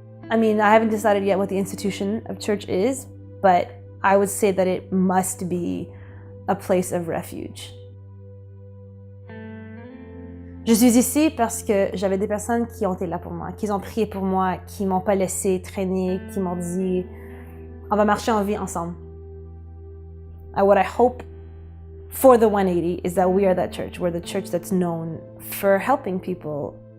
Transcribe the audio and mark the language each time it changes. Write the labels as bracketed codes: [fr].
[en] I mean, I haven't decided yet what the institution of church is, but I would say that it must be a place of refuge. [fr] Je suis ici parce que j'avais des personnes qui ont été là pour moi, qui ont prié pour moi, qui m'ont pas laissé traîner, qui m'ont dit on va marcher en vie ensemble. [en] And what I hope for the 180 is that we are that church. We're the church that's known for helping people